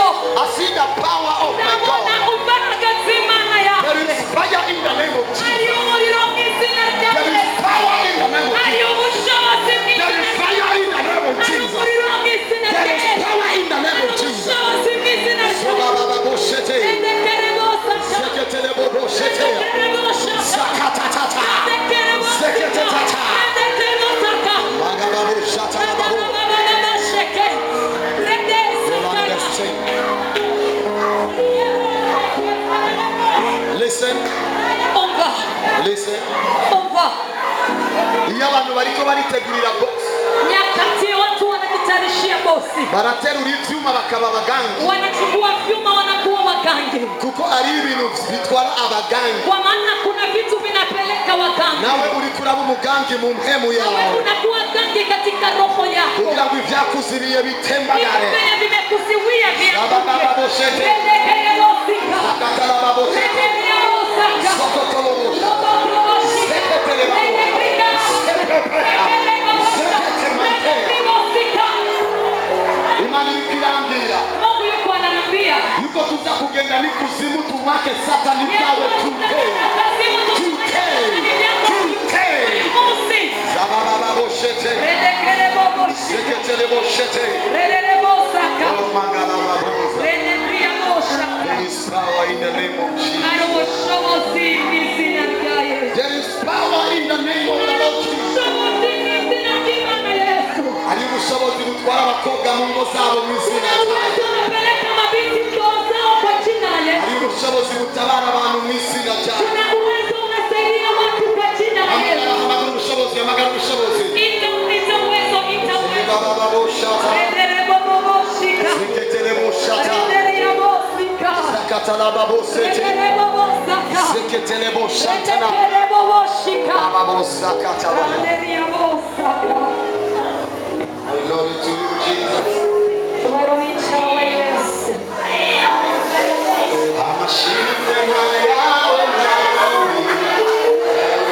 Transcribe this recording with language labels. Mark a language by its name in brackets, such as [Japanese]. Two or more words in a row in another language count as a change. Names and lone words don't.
[Rundi] Ndabona imbaraga z'Imana yawe. Hari umuriro mu izina rya Yesu. Hari ubushobozi mu izina rya Yesu. Hari umuriro mu izina rya Yesu. Hari ubushobozi mu izina rya Yesu. Endekere bosa. Endekere bosa. Endekere bosa. Endekere bosa. [English] Listen, [Swahili] Omba, [English] listen. [Swahili] omba. [Rundi] Iyo abantu bariko baritegurira box, [Swahili] Nyakati watu wanajitayarishia bosi, [Rundi] baraterura ivyuma bakaba abagangi, [Swahili] wanachukua vyuma wanakuwa wagangi, [Rundi] kuko ari ibintu bitwara abagangi. [Swahili] kwa maana kuna vitu vinapeleka wagangi. [Rundi] Nawe uriko uraba umugangi mu mpemu Nawe yawe, [Swahili] unakuwa gangi katika roho yako. [Rundi] kugira ngo ivyakuziriye bitembagare. [Swahili] Vile vimekuziwia Sabababoshete. Endekere bosika. Akatalababosete. Endekere bosaka. Sokotoloboshe. Lobotoboshika. Seketele babo. Endekere Sekepea. bosika. Seketemante. Endekere bosika. [Rundi] Imana iriko irambwira [Swahili] Mungu yuko ananiambia [Rundi] yuko tuza kugenda n'ikuzimu tumwake Satani bwawe tuke. Sabababoshete. Seketeleboshete. Oh, Mangalababosa. [English] There is power in the name of Jesus. There is power in the name of the Lord Jesus. [Rundi] Hari ubushobozi butwara abakobwa mu ngo zabo mu izina ryayo. Hari ubushobozi butabara abantu mu izina ryayo. Hamagara ubushobozi, hamagara ubushobozi. Babababoshata. Seketeleboshata. Sakatalababosete. Seketeleboshata. Bababosakatalaba. [English] Glory to you, Jesus. [Rundi] Amashimwe yawe nawe.